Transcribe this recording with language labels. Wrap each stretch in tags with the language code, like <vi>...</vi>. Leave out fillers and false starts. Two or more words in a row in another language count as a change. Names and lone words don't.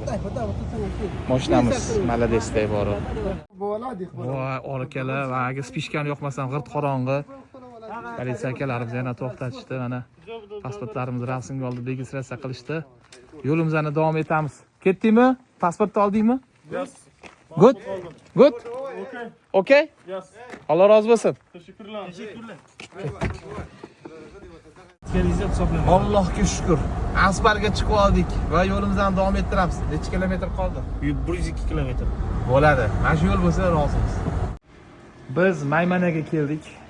<uz>Mashinamiz Maladesda bor. Voy, orkalar, va agar spishkam yoqmasam g'irt qorong'i. Politsiya akalarimiz yana to'xtatishdi, mana pasportlarimizni rasmga oldi, registratsiya qilishdi. Yo'limizga davom etamiz. Ketdingmi? Pasportni oldingmi? Yes.</uz> <en>Good. Okay?</en> <uz>Yes. Alloh rozi bo'lsin. Teşekkürler. Allohga shukr. Asfaltga chiqib oldik va yo'limizdan davom ettiramiz. Necha kilometr qoldi? 102 kilometr. Bo'ladi. Mana shu yo'l bo'lsa rozimiz. Biz Maymanaga keldik.</uz>